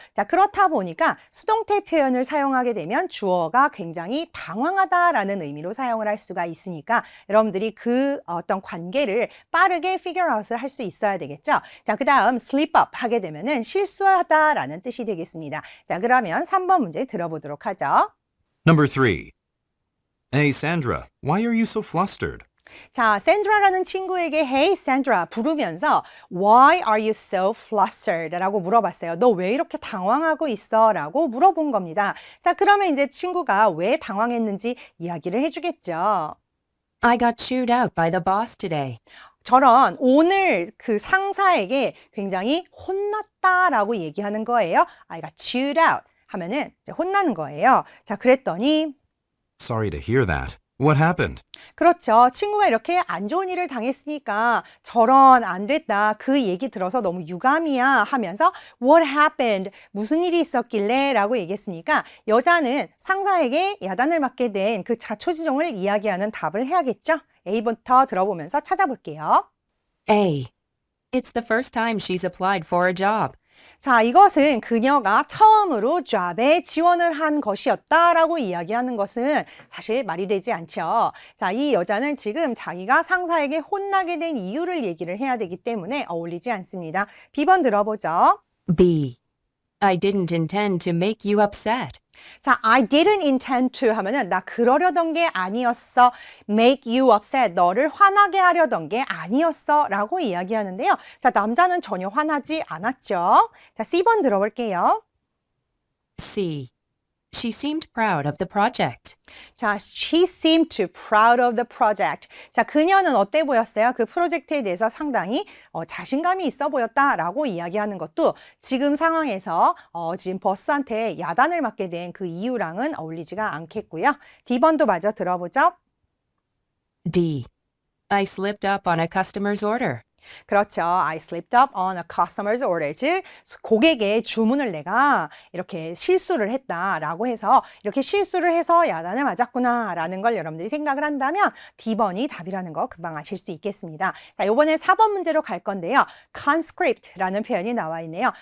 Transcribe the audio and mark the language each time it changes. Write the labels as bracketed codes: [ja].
[ko] 자, 그렇다 보니까 수동태 표현을 사용하게 되면 주어가 굉장히 당황하다라는 의미로 사용을 할 수가 있으니까 여러분들이 그 어떤 관계를 빠르게 [en] figure out [ko] 을 할 수 있어야 되겠죠. 자, 그 다음 [en] slip up [ko] 하게 되면은 실수하다라는 뜻이 되겠습니다. 자, 그러면 3번 문제 들어보도록 하죠. [en] Number 3. Hey, Sandra, why are you so flustered? [ko] 자, 샌드라라는 친구에게 [en] Hey, Sandra [ko] 부르면서 [en] Why are you so flustered? [ko] 라고 물어봤어요. 너 왜 이렇게 당황하고 있어? 라고 물어본 겁니다. 자, 그러면 이제 친구가 왜 당황했는지 이야기를 해주겠죠. [en] I got chewed out by the boss today. [ko] 저런 오늘 그 상사에게 굉장히 혼났다라고 얘기하는 거예요. [en] I got chewed out [ko] 하면은 이제 혼나는 거예요. 자, 그랬더니 [en] Sorry to hear that. What happened? [ko] 그렇죠. 친구가 이렇게 안 좋은 일을 당했으니까 저런 안 됐다. 그 얘기 들어서 너무 유감이야 하면서 [en] What happened? [ko] 무슨 일이 있었길래? 라고 얘기했으니까 여자는 상사에게 야단을 맞게 된 그 자초지종을 이야기하는 답을 해야겠죠. A부터 들어보면서 찾아볼게요. [en] A. It's the first time she's applied for a job. [ko] 자, 이것은 그녀가 처음으로 job에 지원을 한 것이었다라고 이야기하는 것은 사실 말이 되지 않죠. 자, 이 여자는 지금 자기가 상사에게 혼나게 된 이유를 얘기를 해야 되기 때문에 어울리지 않습니다. B번 들어보죠. [en] B. I didn't intend to make you upset. [ko] 자, [en] I didn't intend to [ko] 하면은 나 그러려던 게 아니었어. [en] make you upset. [ko] 너를 화나게 하려던 게 아니었어. 라고 이야기하는데요. 자, 남자는 전혀 화나지 않았죠. 자, C번 들어볼게요. [en] C. She seemed proud of the project. 자, she seemed to proud of the project. [ko] 자, 그녀는 어때 보였어요? 그 프로젝트에 대해서 상당히 자신감이 있어 보였다라고 이야기하는 것도 지금 상황에서 지금 버스한테 야단을 맞게 된 그 이유랑은 어울리지가 않겠고요. D번도 마저 들어보죠. [en] D. I slipped up on a customer's order. [ko] 그렇죠. [en] I slipped up on a customer's order. [ko] 즉, 고객의 주문을 내가 이렇게 실수를 했다라고 해서 이렇게 실수를 해서 야단을 맞았구나라는 걸 여러분들이 생각을 한다면 D번이 답이라는 거 금방 아실 수 있겠습니다. 자, 이번에 4번 문제로 갈 건데요. conscript라는 표현이 나와 있네요.